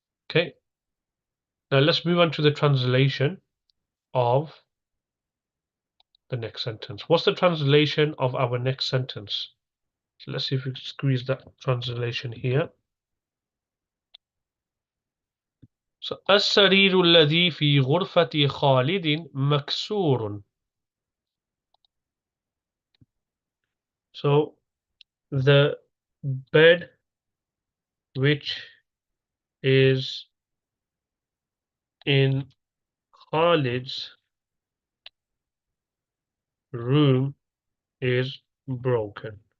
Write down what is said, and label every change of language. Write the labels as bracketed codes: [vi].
[en] Okay, now let's move on to the translation of the next sentence. What's the translation of our next sentence? So let's see if we can squeeze that translation here. [ar] So السرير الذي في غرفة خالد مكسور. [en] So the bed which is in Khalid's room is broken.